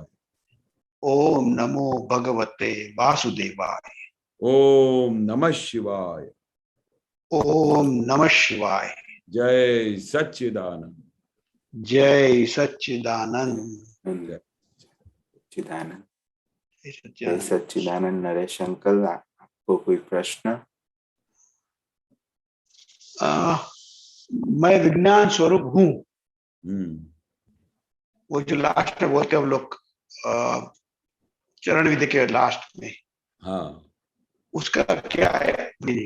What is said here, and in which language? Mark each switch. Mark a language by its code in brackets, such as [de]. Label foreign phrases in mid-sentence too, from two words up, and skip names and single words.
[sa] ओम नमो भगवते वासुदेवाय, ओम नमः शिवाय, ओम नमः शिवाय, [hi] जय सच्चिदानंद. जय सच्चिदानंद, जय સચ્ચિદાનંદ. जय જય सच्चिदानंद। सच्चिदानंद. नरेश अंकल आपको कोई प्रश्न? मैं विज्ञान स्वरूप हूँ, हम्म, वो जो लास्ट में बोलते हैं हम लोग चरण विधि के लास्ट में, हाँ उसका क्या है मीनिंग?